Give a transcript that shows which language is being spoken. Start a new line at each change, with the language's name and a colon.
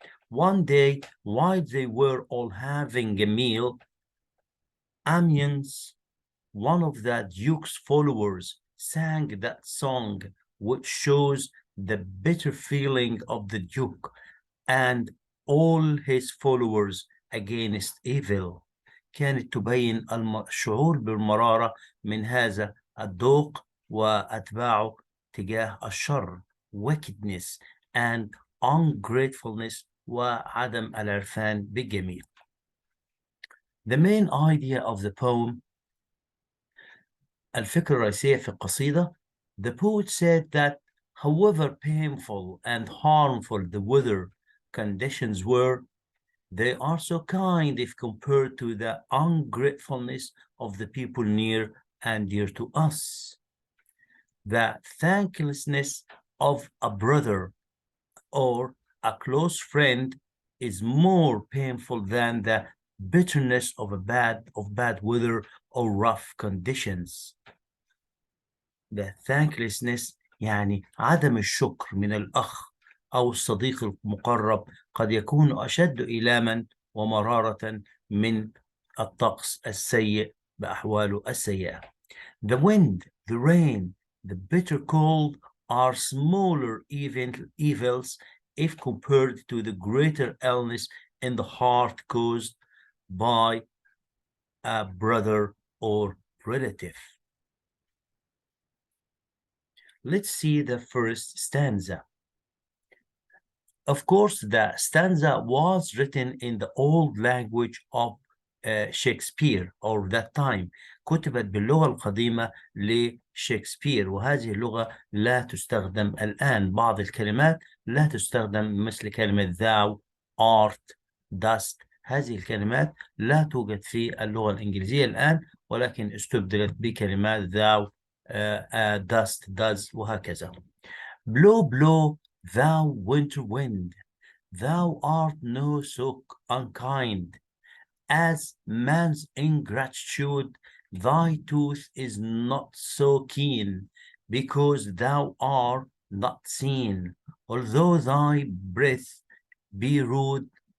English: One day, while they were all having a meal, Amiens, one of the duke's followers, sang that song, which shows the bitter feeling of the duke and all his followers against evil.
Arabic: كانت تبين الشعور بالمرارة من هذا الذوق وأتباعه تجاه الشر,
English: wickedness and ungratefulness
Arabic: وعدم العرفان بالجميل.
English: The main idea of the poem,
Arabic: الفكرة الرئيسية في القصيدة,
English: the poet said that however painful and harmful the weather conditions were, they are so kind if compared to the ungratefulness of the people near and dear to us. The thanklessness of a brother or a close friend is more painful than the bitterness of bad weather or rough conditions.
Arabic: The thanklessness يعني عدم الشكر من الأخ أو الصديق المقرب قد يكون أشد إيلاما ومرارة من الطقس السيء بأحواله السيئة.
English: The wind, the rain, the bitter cold are smaller evils if compared to the greater illness in the heart caused by a brother or relative. Let's see the first stanza. Of course, the stanza was written in the old language of Shakespeare or that time.
Arabic: كتبت باللغة القديمة لشكسبير, وهذه اللغة لا تستخدم الآن. بعض الكلمات لا تستخدم مثل كلمة thou, art, dust. هذه الكلمات لا توجد في اللغة الإنجليزية الآن, ولكن استبدلت بكلمات thou, dust, does وهكذا.
English: Blow, blow, thou winter wind, thou art no so unkind, as man's ingratitude, thy tooth is not so keen, because thou art not seen, although thy breath be rude.